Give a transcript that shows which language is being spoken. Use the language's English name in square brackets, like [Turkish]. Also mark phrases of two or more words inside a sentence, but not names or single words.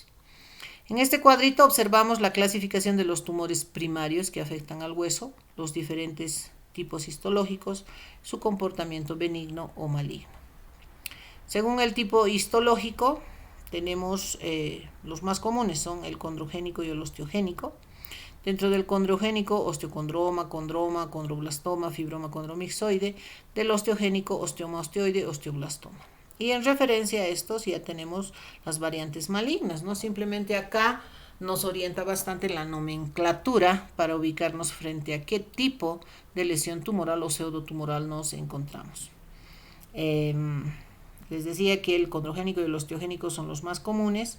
[Spanish] En este cuadrito observamos la clasificación de los tumores primarios que afectan al hueso, los diferentes tipos histológicos, su comportamiento benigno o maligno. Según el tipo histológico, tenemos los más comunes, son el condrogénico y el osteogénico. Dentro del condrogénico, osteocondroma, condroma, condroblastoma, fibroma condromixoide. Del osteogénico, osteoma osteoide, osteoblastoma. Y en referencia a estos ya tenemos las variantes malignas, ¿no? Simplemente acá nos orienta bastante la nomenclatura para ubicarnos frente a qué tipo de lesión tumoral o pseudotumoral nos encontramos. Les decía que el condrogénico y el osteogénico son los más comunes.